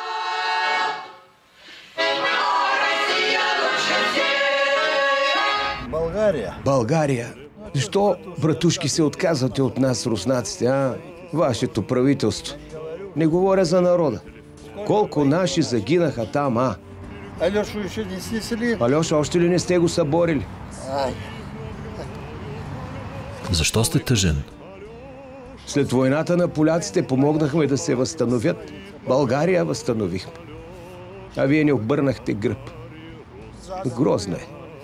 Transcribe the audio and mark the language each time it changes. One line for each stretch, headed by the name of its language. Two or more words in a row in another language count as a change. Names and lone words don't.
Bulgarian: България. Защо, братушки, се отказвате от нас, руснаците, а? Вашето правителство. Не говоря за народа. Колко наши загинаха там, а?
Russian: Алешу еще не снесли?
Bulgarian: Алеша, още ли не сте го съборили? Защо сте тъжен? След войната на поляците помогнахме да се възстановят. България възстановихме. А вие не обърнахте гръб. Грозно е.